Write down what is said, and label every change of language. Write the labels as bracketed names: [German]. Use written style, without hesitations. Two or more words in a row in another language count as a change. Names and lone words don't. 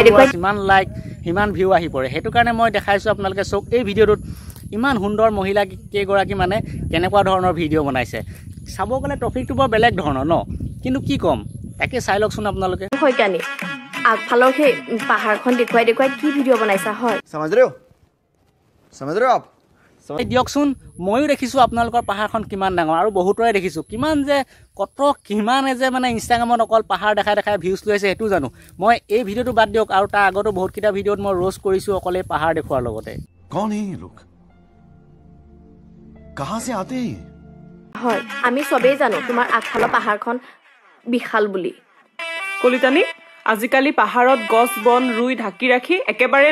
[Assamese] সিমান লাইক সিমান ভিউ আহি পৰে সেইটো কাৰণে মই দেখাইছোঁ আপোনালোকে চাওক এই ভিডিঅ'টোত ইমান সুন্দৰ মহিলা কেইগৰাকী মানে কেনেকুৱা ধৰণৰ ভিডিঅ' বনাইছে চাব গ'লে টপিকটো বৰ বেলেগ ধৰণৰ ন কিন্তু কি ক'ম তাকে চাই লওকচোন আপোনালোকে আগফালৰ সেই পাহাৰখন দেখুৱাই কি ভিডিঅ' বনাইছা হয় [Hindi] समझ रहे हो आप [Assamese] দিয়কচোন ময়ো দেখিছোঁ আপোনালোকৰ পাহাৰখন কিমান ডাঙৰ আৰু বহুতৰে দেখিছোঁ কিমান যে কিমানে যে মানে ইনষ্টাগ্ৰামত অকল পাহাৰ দেখাই ভিউজ লৈ আছে সেইটো জানো মই এই ভিডিঅ'টো বাদ দিয়ক আৰু তাৰ আগতো বহুতকেইটা ভিডিঅ'ত মই ৰ'ষ্ট কৰিছোঁ অকল এই পাহাৰ দেখুৱাৰ লগতে [Hindi] कौन है ये लोग कहाँ से आते हैं [Assamese] হয় আমি সবেই জানো তোমাৰ আগফালৰ পাহাৰখন বিশাল বুলি কলিতানী আজিকালি পাহাৰত গছ বন ৰুই ঢাকি ৰাখি একেবাৰে